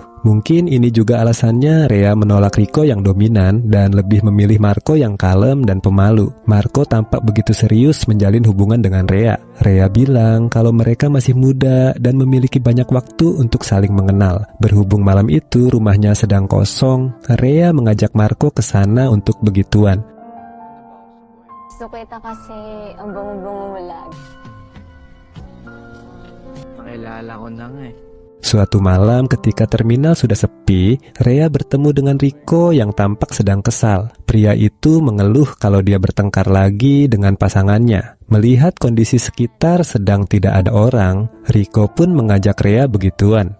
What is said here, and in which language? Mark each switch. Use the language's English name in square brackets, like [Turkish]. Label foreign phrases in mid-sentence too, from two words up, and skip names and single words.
[Indonesian] Mungkin ini juga alasannya Rea menolak Rico yang dominan dan lebih memilih Marco yang kalem dan pemalu. Marco tampak begitu serius menjalin hubungan dengan Rea. Rea bilang kalau mereka masih muda dan memiliki banyak waktu untuk saling mengenal. Berhubung malam itu rumahnya sedang kosong, Rea mengajak Marco ke sana untuk begituan. [Filipino] Gusto kita kasi ang bungo-bungo mo lagi. Nakilala ko na nga [Indonesian] Suatu malam ketika terminal sudah sepi, Rea bertemu dengan Rico yang tampak sedang kesal. Pria itu mengeluh kalau dia bertengkar lagi dengan pasangannya. Melihat kondisi sekitar sedang tidak ada orang, Rico pun mengajak Rea begituan.